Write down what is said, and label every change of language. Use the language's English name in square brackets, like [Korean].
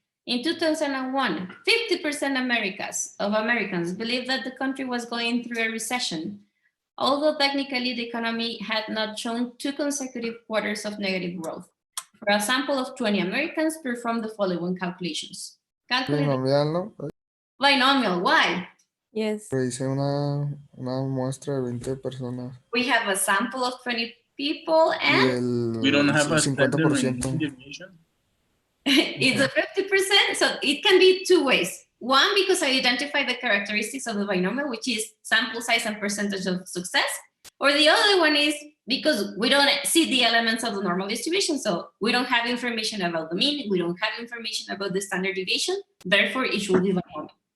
[English] In 2001, 50% of Americans believed that the country was going through a recession, although technically the economy had not shown 2 consecutive quarters of negative growth. For a sample of 20 Americans, perform the following calculations. [Spanish] Binomial, ¿no? [English] Binomial, why? Yes. [Spanish] Pero hice una muestra de 20 personas. [English] We have a sample of 20 people [Spanish] Y [English] and We don't have a 50%. standard deviation. it's a 50%, so it can be 2 ways. One, because I identify the characteristics of the binomial, which is sample size and percentage of success. Or the other one is because we don't see the elements of the normal distribution, so we don't have information about the mean, we don't have information about the standard deviation, therefore it should be binomial.